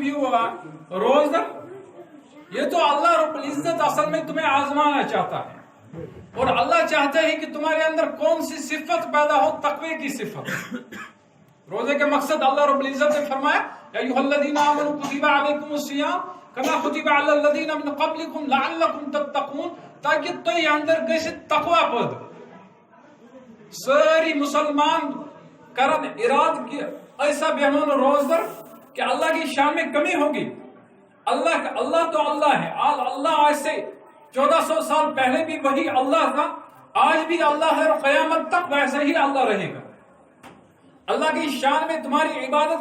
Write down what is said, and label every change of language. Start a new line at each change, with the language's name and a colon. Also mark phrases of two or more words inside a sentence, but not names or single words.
Urdu: بھی روزدار یہ تو اللہ رب العزت اصل میں تمہیں آزمانا چاہتا ہے اور اللہ چاہتا ہے کہ تمہارے اندر کون سی صفت پیدا ہو تقوی کی صفت روزے کے مقصد اللہ رب العزت نے فرمایا
Arabic: یا ایھا الذین آمنوا کتب علیکم الصیام کما کتب علی الذین من قبلکم لعلکم تتقون
Urdu: تاکہ
Kashmiri: تو اندر گژھِ تقوی پٲدٕ
Urdu: ساری مسلمان
Kashmiri: کرن اراد
Urdu: کی ایسا بیان روزدار کہ اللہ کی شان میں کمی ہوگی اللہ تو اللہ ہے اللہ آج سے 1400 سال پہلے بھی وہی اللہ تھا آج بھی اللہ ہے اور قیامت تک ویسے ہی اللہ رہے گا اللہ کی شان میں تمہاری عبادت